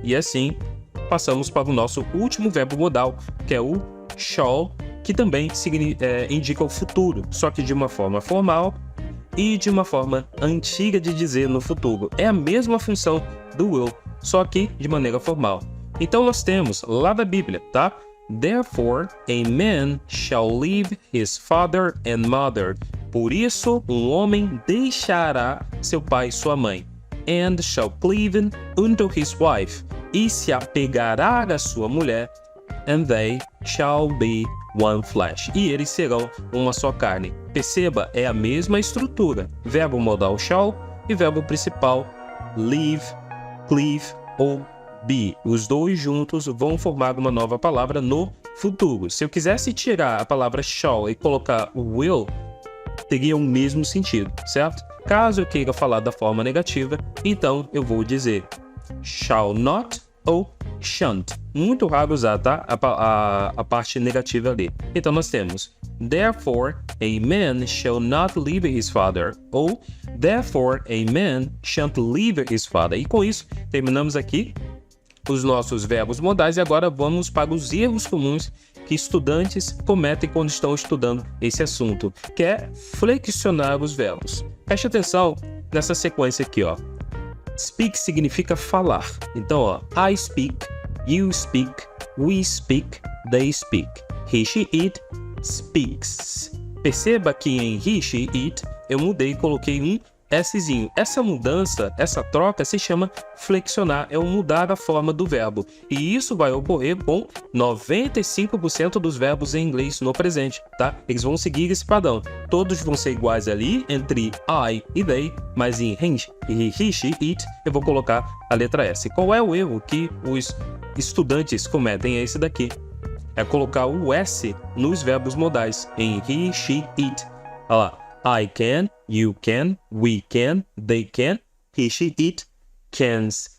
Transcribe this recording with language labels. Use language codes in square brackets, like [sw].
[pt] E assim, passamos para o nosso último verbo modal, que é o shall, que também indica o futuro, só que de uma forma formal e de uma forma antiga de dizer no futuro. É a mesma função do will, só que de maneira formal. Então nós temos lá da Bíblia, tá? [en] Therefore, a man shall leave his father and mother. [pt] Por isso, um homem deixará seu pai e sua mãe. [en] And shall cleave unto his wife. [pt] E se apegará à sua mulher. [en] And they shall be one flesh. [pt] E eles serão uma só carne. Perceba, é a mesma estrutura. Verbo modal shall e verbo principal leave, cleave ou be. Os dois juntos vão formar uma nova palavra no futuro. Se eu quisesse tirar a palavra shall e colocar o will, teria o mesmo sentido, certo? Caso eu queira falar da forma negativa, então eu vou dizer shall not ou shan't. Muito raro usar, tá? A parte negativa ali. Então nós temos [en] therefore a man shall not leave his father, [pt] ou therefore a man shan't leave his father. E com isso terminamos aqui os nossos verbos modais e agora vamos para os erros comuns que estudantes cometem quando estão estudando esse assunto, que é flexionar os verbos. Preste atenção nessa sequência aqui, ó. Speak significa falar. Então, ó, [en] I speak, you speak, we speak, they speak. He, she, it speaks. [pt] Perceba que em he, she, it eu mudei e coloquei um Szinho. Essa mudança, essa troca se chama flexionar, é o mudar a forma do verbo. E isso vai ocorrer com 95% dos verbos em inglês no presente, tá? Eles vão seguir esse padrão. Todos vão ser iguais ali entre I e they, mas em he, she, it, eu vou colocar a letra S. Qual é o erro que os estudantes cometem? É esse daqui. É colocar o S nos verbos modais em he, she, it. Olha lá. [en] I can, you can, we can, they can, he, she, it, cans.